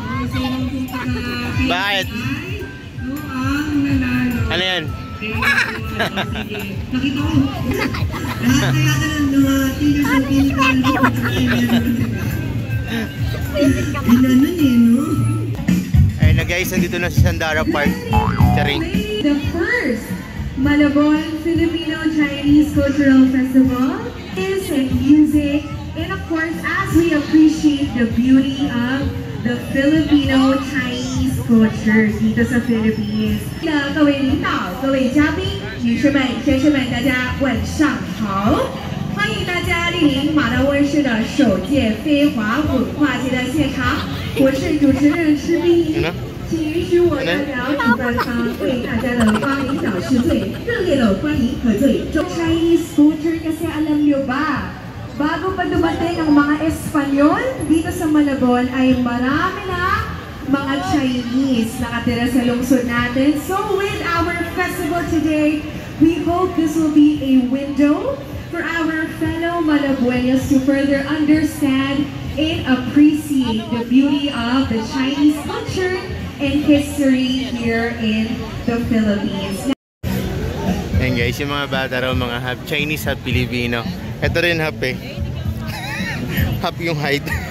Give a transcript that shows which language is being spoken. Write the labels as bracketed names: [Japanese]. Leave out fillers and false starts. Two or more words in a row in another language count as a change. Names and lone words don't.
[Filipino] Bakit? Ano yan? Nakita ko. Lahat kaya ka ng mga Filipino. Ganun eh, no? Ayun na guys, nandito na sa Sandara Park. Charing. [English] The first Malabon Filipino-Chinese Cultural Festival is in music, and of course, as we appreciate the beauty of the Filipino-Chinese culture [Filipino] dito sa [English] Philippines. [Chinese] 各位领导、各位嘉宾、女士们、先生们，大家晚上好！欢迎大家莅临马来温室的首届飞华文化节的现场，我是主持人施碧。请允许我代表主办方为大家的光临表示最热烈的欢迎和最重 [English] Chinese culture [Filipino] kasi alam niyo ba, bago pa dumating ang mga Espanyol dito sa Malabon ay marami na mga Chinese nakatira sa lungsod natin. [English] So with our festival today, we hope this will be a window for our fellow Malabuenos to further understand and appreciate the beauty of the Chinese culture and history here in the Philippines. [Filipino] Ayan guys, yung mga bata raw, mga [English] half Chinese, half Filipino. [Filipino] Ito rin half eh. Half yung height.